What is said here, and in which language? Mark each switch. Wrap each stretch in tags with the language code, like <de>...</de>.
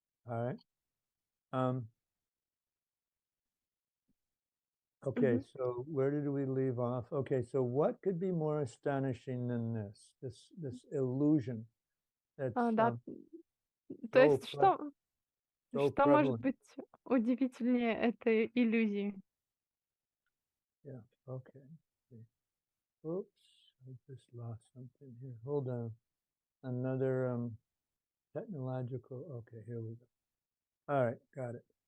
<en>All right. Okay, so where did we leave off? Okay, so what could be more astonishing than this illusion that's</en> <ru>Да, то</ru> <en>so</en> <ru>есть что может быть удивительнее этой иллюзии?</ru> <en>Yeah, okay. Oops, I just lost something here. Hold on. Another technological, okay, here we go. All right, got it.</en>